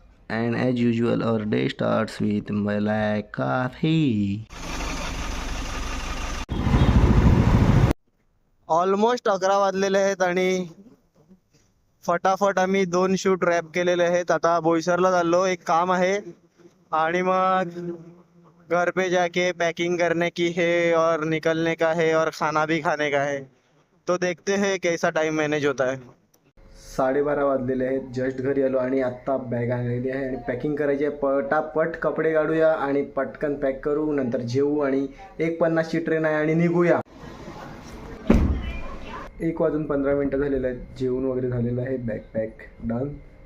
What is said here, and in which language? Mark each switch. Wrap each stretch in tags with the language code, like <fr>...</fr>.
<en>And as usual our day starts with black coffee.</en> <mr>Almost 11 वाजलेले आहेत आणि फटाफट आम्ही 2 शूट रॅप केलेले आहेत. आता बोईसरला चाललो, एक काम आहे आणि मग</mr> <hi>घर पे जाके पैकिंग करने की है और निकलने का है और खाना भी खाने का है. तो देखते हैं कैसा टाइम मॅनेज होता है.</hi> <mr>12:30 वाजलेले आहेत, जस्ट घरी आलो आणि आत्ता बॅग आणलेली आहे आणि पॅकिंग करायची आहे. पटापट कपडे काढूया आणि पटकन पॅक करू, नंतर जेवू आणि 1:50ची ट्रेन आहे आणि निघूया. 1:15 झालेलं आहे, जेवून वगैरे झालेलं आहे, बॅग पॅक डन.</mr>